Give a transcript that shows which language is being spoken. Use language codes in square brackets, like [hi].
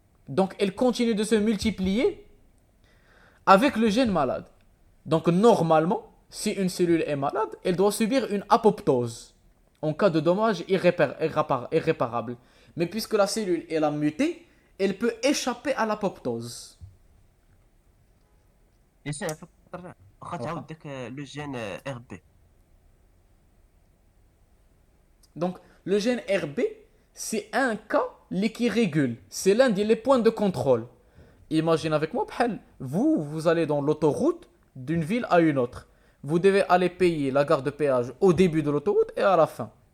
[fr] Donc elle continue de se multiplier avec le gène malade. Donc normalement, si une cellule est malade, elle doit subir une apoptose en cas de dommage irréparable. Mais puisque la cellule elle a muté, elle peut échapper à l'apoptose. [ar] ياسين على فكرة واخا تعاود داك لو جين ار بي. [fr] Donc le gène RB, c'est un cas qui régule. C'est l'un des points de contrôle. Imagine avec moi, vous allez dans l'autoroute d'une ville à une autre. Vous devez aller payer la gare de péage au début de l'autoroute et à la fin.